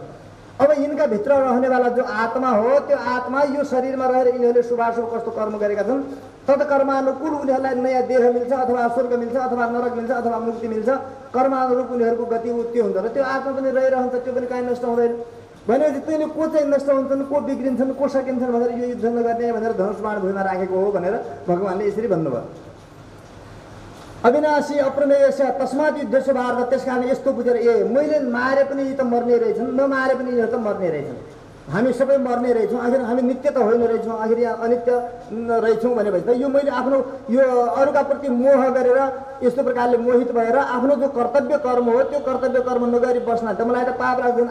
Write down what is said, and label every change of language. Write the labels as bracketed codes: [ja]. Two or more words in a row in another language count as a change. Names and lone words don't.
[ne] अब यिनका भित्र रहनेवाला जो आत्मा हो त्यो आत्मा यो शरीरमा रहेर यिनीहरूले शुभाशुभ कस्तो कर्म गरेका छन् तत्कर्मानुकूल उनीहरूलाई नयाँ देह मिल्छ, अथवा स्वर्ग मिल्छ, अथवा नरक मिल्छ, अथवा मुक्ति मिल्छ। कर्मानुरूप उनीहरूको गति त्यो हुन्छ र त्यो आत्मा पनि रहिरहन्छ, त्यो पनि काहीँ नष्ट हुँदैन। भनेपछि तैँले को चाहिँ नष्ट हुन्छन्, को बिग्रिन्छन्, को सकिन्छन् भनेर यो युद्ध नगर्ने भनेर धनुष बाण भुइँमा राखेको हो भनेर भगवान्ले यसरी भन्नुभयो। [sa] अविनाशी अप्रमेयस्य तस्मात् युद्धस्य भारत। [ne] त्यस कारण यस्तो बुझेर मैले मारे पनि यी त मर्ने रहेछन्, नमारे पनि यिनीहरू त मर्ने रहेछन्, हामी सबै मर्ने रहेछौँ, आखिर हामी नित्य त होइन रहेछौँ, आखिर यहाँ अनित्य रहेछौँ भनेपछि त यो मैले आफ्नो यो अरूका प्रति मोह गरेर यस्तो प्रकारले मोहित भएर आफ्नो जो कर्तव्य कर्म हो त्यो कर्तव्य कर्म नगरी बस्न त मलाई त पाप लाग्दैन।